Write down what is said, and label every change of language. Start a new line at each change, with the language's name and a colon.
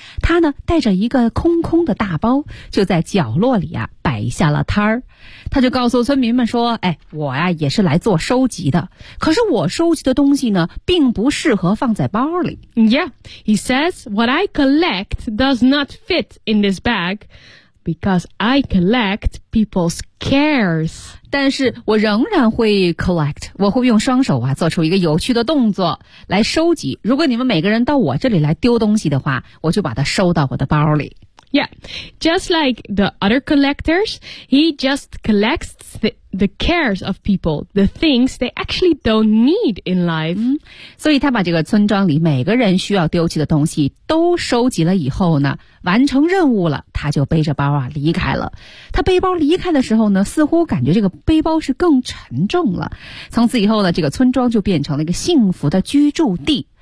Chinese: 他呢，带着一个空空的大包，就在角落里啊，摆下了摊儿。他就告诉村民们说：“哎，我呀，也是来做收集的。可是我收集的东西呢，并不适合放在包里。”
English: Yeah, he says, "What I collect does not fit in this bag." Because I collect people's cares.
Chinese: 但是我仍然会 collect， 我会用双手啊做出一个有趣的动作来收集。如果你们每个人到我这里来丢东西的话，我就把它收到我的包里。
English: Yeah, just like the other collectors, he just collects the cares of people, the things they actually don't need in life.
Chinese: 所以他把这个村庄里每个人需要丢弃的东西都收集了以后呢，完成任务了，他就背着包啊离开了。他背包离开的时候呢，似乎感觉这个背包是更沉重了。从此以后呢，这个村庄就变成了一个幸福的居住地。